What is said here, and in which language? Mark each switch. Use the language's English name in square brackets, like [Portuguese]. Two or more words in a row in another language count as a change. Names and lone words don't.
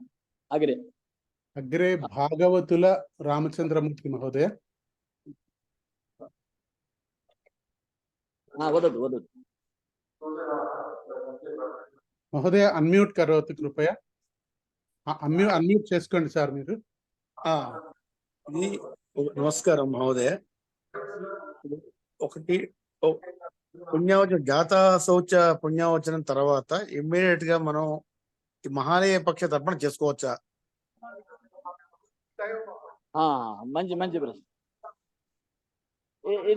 [Sanskrit] अग्रे भागवतुल रामचन्द्रमूर्ति महोदय। वदतु। महोदय अनम्यूट करोतु कृपया। [Telugu] अनम्यूट చేసుకోండి సార్ మీరు। నమస్కారం మహోదయ। ఒకటి పుణ్యవచనం, జాతా శౌచ పుణ్యవచనం తర్వాత ఇమ్మీడియట్ గా మనం ఈ మహాలయ పక్ష తర్పణ చేసుకోవచ్చా? మంచి ప్రశ్న ఇది।